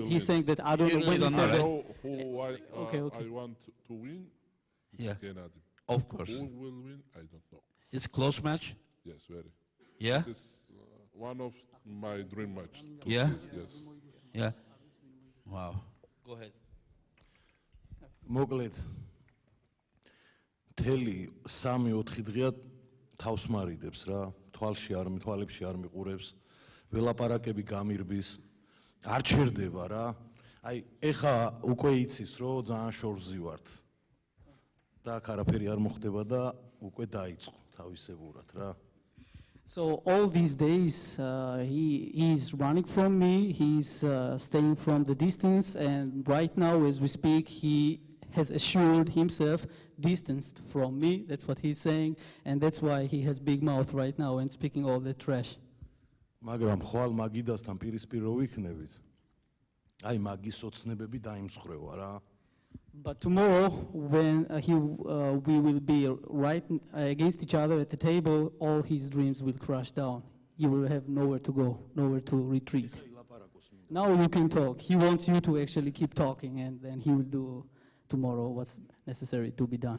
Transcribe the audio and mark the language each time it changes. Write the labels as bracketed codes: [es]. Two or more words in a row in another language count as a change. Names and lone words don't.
[en] He's saying that I don't know when he said that. Who I want to win. Yeah. Gennadi. Of course. Who will win? I don't know. It's a close match? Yes, very. Yeah? This is one of my dream match. Yeah? Yes. Yeah. Wow. Go ahead. [ka] მოკლედ მთელი 3-4 დღეა თავს მარიდებს რა, თვალებში არ მიყურებს, ველაპარაკები გამირბის, არ ჩერდება რა. აი, ეხა უკვე იცის, რომ ძალიან შორზი ვართ. და აქ არაფერი არ მოხდება და უკვე დაიწყო თავისებურად რა. [en] So all these days, he's running from me, he's staying from the distance, and right now as we speak, he has assured himself distanced from me. That's what he's saying, and that's why he has big mouth right now and speaking all that trash. [ka] მაგრამ ხვალ მაგიდასთან პირისპირ რო ვიქნებით, აი მაგის ოცნებები დაიმსხრევა რა. [en] But tomorrow, when we will be right against each other at the table, all his dreams will crash down. You will have nowhere to go, nowhere to retreat. Now you can talk. He wants you to actually keep talking, and then he will do tomorrow what's necessary to be done.